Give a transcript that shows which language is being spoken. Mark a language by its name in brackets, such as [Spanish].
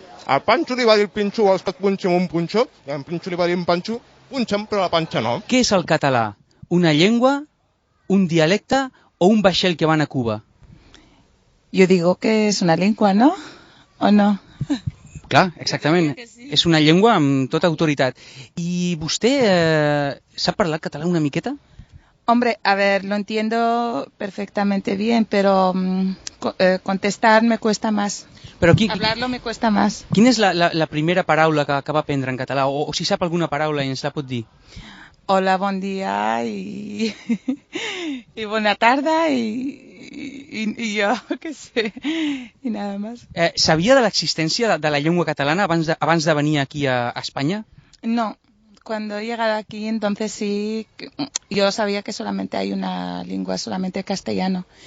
[Catalan] Al Panxo li va dir el Pinxo, vols que et punxi amb un punxó? I al Pinxo li va dir el Panxo, punxa'm però la panxa no. Què és el català? Una llengua, un dialecte o un vaixell que van a Cuba? [Spanish] Yo digo que es una lengua, ¿no? ¿O no? [Catalan] Clar, exactament. És una llengua amb tota autoritat. I vostè sap parlar català una miqueta? [Spanish] Hombre, a ver, lo entiendo perfectamente bien, pero contestar me cuesta más. [Catalan] Però [Spanish] hablarlo me cuesta más. [Catalan] Quina és la primera paraula que va aprendre en català? O si sap alguna paraula i ens la pot dir? Hola, bon dia i bona tarda [Spanish] y yo, qué sé, y nada más. ¿Sabía de la existencia de la lengua catalana abans de venir aquí a España? No, cuando he llegado aquí entonces sí, yo sabía que solamente hay una lengua, solamente castellano.